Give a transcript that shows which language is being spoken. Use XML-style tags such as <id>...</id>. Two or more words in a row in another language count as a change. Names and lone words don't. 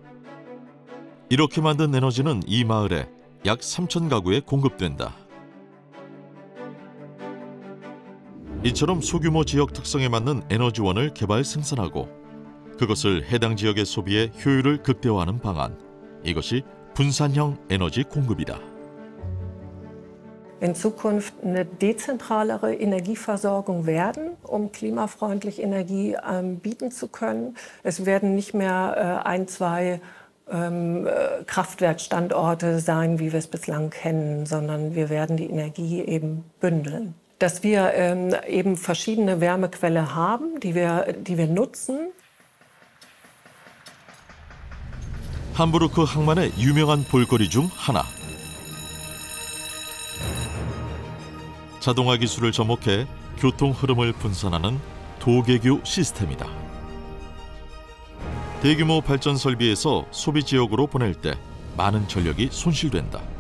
<ko>이렇게 만든 에너지는 이 마을에 약 3,000가구에 공급된다. 이처럼 소규모 지역 특성에 맞는 에너지원을 개발 생산하고 그것을 해당 지역의 소비의 효율을 극대화하는 방안. 이것이 분산형 에너지 공급이다.</ko> <de>In Zukunft eine dezentralere Energieversorgung werden, um klimafreundlich Energie bieten zu können. Es werden nicht mehr zwei Kraftwerkstandorte sein, wie wir es bislang kennen, sondern wir werden die Energie eben bündeln. Dass wir eben verschiedene Wärmequellen haben, die wir nutzen.</de> <ko>함부르크 항만의 유명한 볼거리 중 하나. 자동화 기술을 접목해 교통 흐름을 분산하는 도개교 시스템이다. 대규모 발전 설비에서 소비 지역으로 보낼 때 많은 전력이 손실된다.</ko>